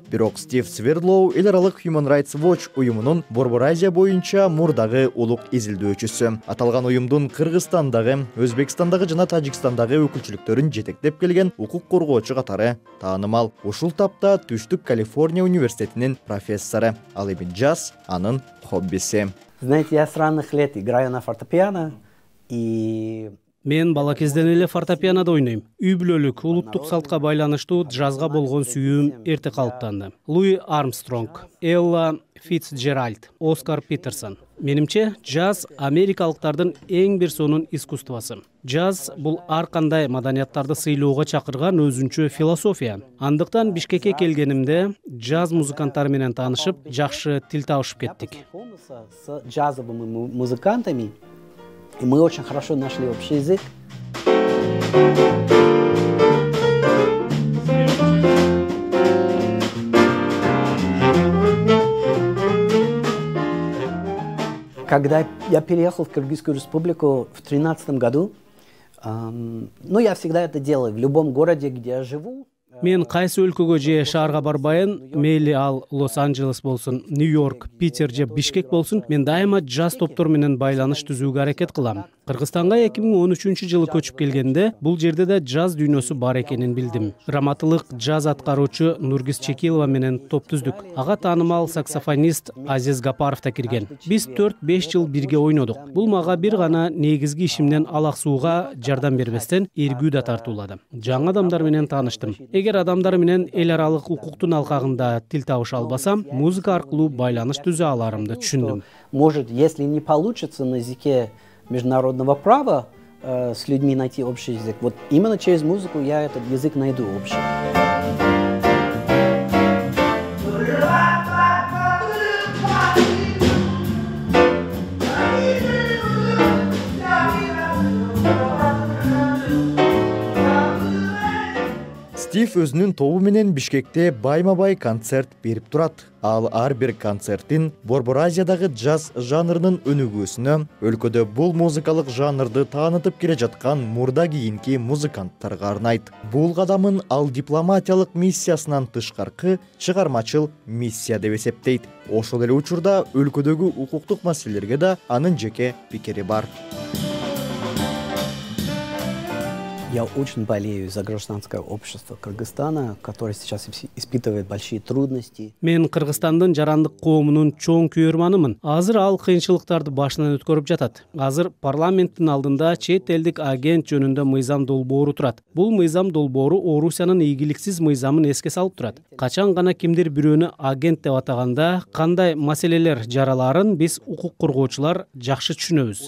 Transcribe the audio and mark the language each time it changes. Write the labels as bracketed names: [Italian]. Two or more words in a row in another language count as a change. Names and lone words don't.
[Kyrgyz] Бирок Стив Сверлоу эл аралык Human Rights Watch уюмунун Борбор Азия боюнча мурдагы улук изилдөөчүсү. Аталган уюмдун Кыргызстандагы, Өзбекстандагы жана Тажикстандагы өкүлчүлүктөрүн жетектеп келген укук коргоочу катары таанымал. Ушул тапта Түштүк Калифорния университетинин профессору. Ал эми джаз анын хоббиси. [Russian] Знаете, я с ранних лет играю на фортепиано и... [Kyrgyz] Мен бала кезден эле фортепианода ойнойм. Үй бүлөлүк, улуттук салтка байланыштуу джазга болгон сүйүүм эрте калыптанды. Луи Армстронг, Элла Фицджеральд, Оскар Питерсон. Менимче, джаз америкалыктардын эң бир сонун искусствосы. Джаз бул ар кандай маданияттарды сыйлоого чакырган өзүнчө философия. Андыктан Бишкекке келгенимде джаз музыканттары менен таанышып, жакшы тил табышып кеттик. [Russian] С джазовыми музыкантами, и мы очень хорошо нашли общий язык. Когда я переехал в Кыргызскую республику в 2013 году, я всегда это делаю в любом городе, где я живу. [Kyrgyz] Мен кайсы өлкөгө же шаарга барбайын, мейли ал Лос-Анджелес болсун, Нью-Йорк, Питер же Бишкек болсун, мен дайыма джаз топтор менен байланыш түзүүгө аракет кылам. Кыргызстанга 2013-жылы көчүп келгенде бул жерде да джаз дүйнөсү бар экенин билдим. Раматылык джаз аткаруучу Нургиз Чекилова менен топ түздүк. Ага таанымал саксофонист Азиз Гапаров да кирген. Биз 4-5 жыл бирге ойнодук. Бул мага бир гана негизги ишимден алаксууга жардам бербестен эргүү да тартуулады. Жаңы адамдар менен тааныштым. Эгер адамдар менен эл аралык укуктун алкагында тил табыша албасам, музыка аркылуу байланыш түзө аларымды түшүндүм. [Russian] Может, если не получится на языке международного права с людьми найти общий язык, вот именно через музыку я этот язык найду общий. [Kyrgyz] Стив өзүнүн тобу менен Бишкекте байма-бай концерт берип турат. Ал ар бир концертин Борбор Азиядагы джаз жанрынын өнүгүүсүнө, өлкөдө бул музыкалык жанрды таанытып келе жаткан мурда кийинки музыканттарга арнайт. Бул кадамын ал дипломатиялык миссиясынан тышкаркы чыгармачыл миссия деп эсептейт. Ошол эле учурда өлкөдөгү укуктук маселелерге да анын жеке пикири бар. [Russian] Я очень болею за гражданское общество Кыргызстана, которое сейчас испытывает большие трудности. [Kyrgyz] Мен Кыргызстандын жарандык коомунун чоң күйөрманымын. Азыр ал кыйынчылыктарды башынан өткөрүп жатат. Азыр парламенттин алдында чет элдик агент жөнүндө мыйзам долбоору турат. Бул мыйзам долбоору Орусиянын ийгиликсиз мыйзамын эске салып турат. Качан гана кимдир бирөөнү агент деп атаганда, кандай маселелер жараларын биз укук коргоочулар жакшы түшүнөбүз.